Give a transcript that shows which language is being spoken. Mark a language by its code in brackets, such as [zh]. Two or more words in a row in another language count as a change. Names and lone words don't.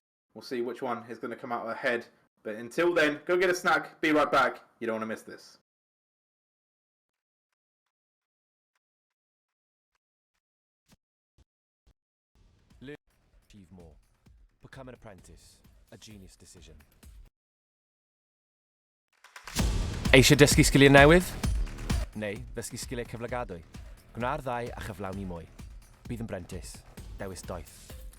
[en] We'll see which one is going to come out ahead. But until then, go get a snack. Be right back. You don't want to miss this. Achieve more. Become an apprentice. A genius decision. [cy] Eisiau dysgu sgiliau newydd? Neu ddysgu sgiliau cyflogadwy? Gwna'r ddau a chyflawni mwy. Bydd yn brentis. Dewis doeth.